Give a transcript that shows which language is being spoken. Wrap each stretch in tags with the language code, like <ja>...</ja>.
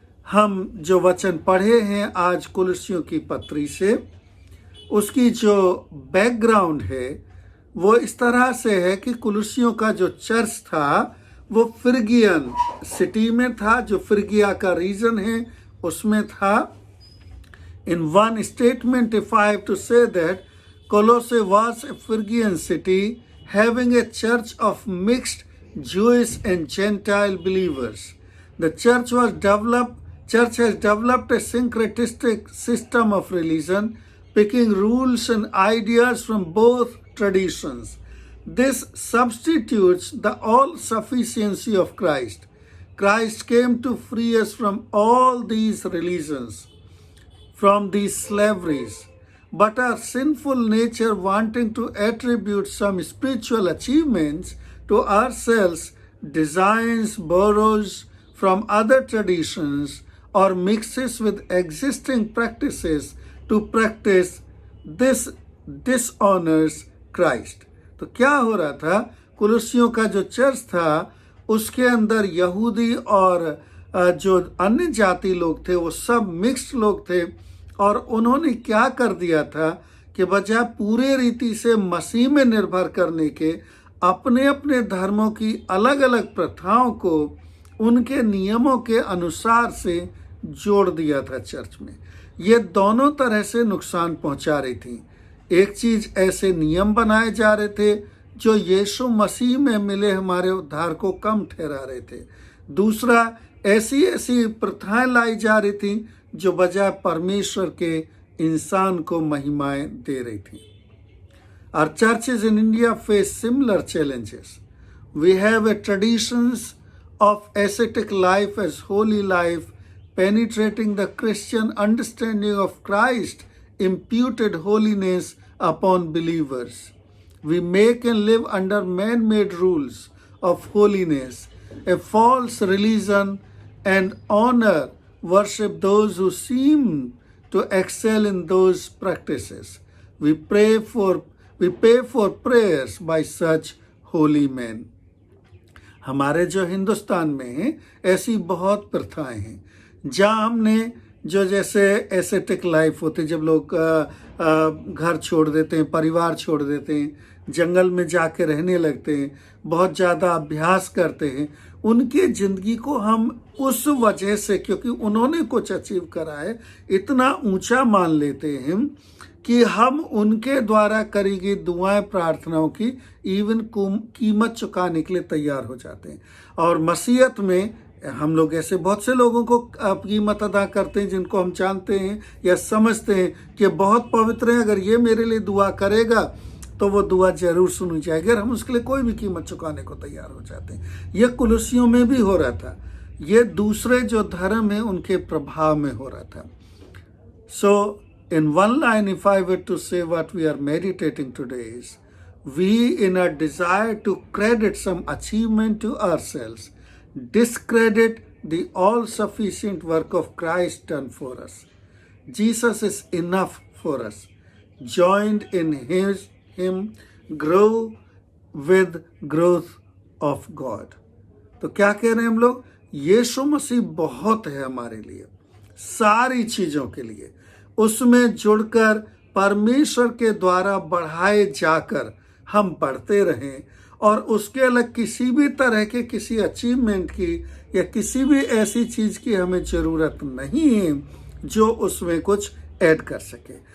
<hi>हम जो वचन पढ़े हैं आज कुलुसियों की पत्री से, उसकी जो बैकग्राउंड है वो इस तरह से है कि कुलुसियों का जो चर्च था वो फ्रिगियन सिटी में था, जो फ्रिगिया का रीजन है उसमें था।</hi> <en>In one statement, if I have to say that Colossae was a Phrygian city having a church of mixed Jewish and Gentile believers. The church has developed a syncretistic system of religion, picking rules and ideas from both traditions. This substitutes the all-sufficiency of Christ. Christ came to free us from all these religions, from these slaveries, but our sinful nature, wanting to attribute some spiritual achievements to ourselves, designs, borrows from other traditions, or mixes with existing practices to practice this dishonors Christ.</en> <hi>तो क्या हो रहा था, कुलुसियों का जो church था उसके अंदर यहूदी और जो अन्य जाति लोग थे वो सब मिक्स्ड लोग थे। और उन्होंने क्या कर दिया था कि बजाय पूरे रीति से मसीह में निर्भर करने के अपने अपने धर्मों की अलग अलग प्रथाओं को उनके नियमों के अनुसार से जोड़ दिया था चर्च में। ये दोनों तरह से नुकसान पहुंचा रही थी। एक चीज, ऐसे नियम बनाए जा रहे थे जो यीशु मसीह में मिले हमारे उद्धार को कम ठहरा रहे थे। दूसरा, ऐसी ऐसी प्रथाएं लाई जा रही थी जो बजाय परमेश्वर के इंसान को महिमाएं दे रही थी।</hi> <en>Our churches in India face similar challenges. We have a traditions of ascetic life as holy life, penetrating the Christian understanding of Christ imputed holiness upon believers. We make and live under man-made rules of holiness. A false religion and honor worship those who seem to excel in those practices. We pay for prayers by such holy men.</en> <hi>हमारे जो हिंदुस्तान में हैं ऐसी बहुत प्रथाएं हैं जहाँ हमने जो जैसे एसेटिक लाइफ होती, जब लोग घर छोड़ देते हैं, परिवार छोड़ देते हैं, जंगल में जाके रहने लगते हैं, बहुत ज़्यादा अभ्यास करते हैं, उनकी ज़िंदगी को हम उस वजह से, क्योंकि उन्होंने कुछ अचीव करा है, इतना ऊंचा मान लेते हैं कि हम उनके द्वारा करी गई दुआएं प्रार्थनाओं की इवन कीमत चुकाने के लिए तैयार हो जाते हैं। और मसीहत में हम लोग ऐसे बहुत से लोगों को कीमत अदा करते हैं जिनको हम जानते हैं या समझते हैं कि बहुत पवित्र हैं, अगर ये मेरे लिए दुआ करेगा तो वो दुआ जरूर सुनी जाएगी, और हम उसके लिए कोई भी कीमत चुकाने को तैयार हो जाते हैं। ये कुलुसियों में भी हो रहा था, ये दूसरे जो धर्म है उनके प्रभाव में हो रहा था।</hi> <en>So in one line, if I were to say what we are meditating today is, we in our desire to credit some achievement to ourselves, discredit the all-sufficient work of Christ done for us. Jesus is enough for us. Joined in Him, grow with growth of God.</en> <hi>तो क्या कह रहे हैं हम लोग? यीशु मसीह बहुत है हमारे लिए, सारी चीजों के लिए। उसमें जुड़कर परमेश्वर के द्वारा बढ़ाए जाकर हम बढ़ते रहें, और उसके अलग किसी भी तरह के किसी अचीवमेंट की या किसी भी ऐसी चीज की हमें जरूरत नहीं है जो उसमें कुछ ऐड कर सके।</hi>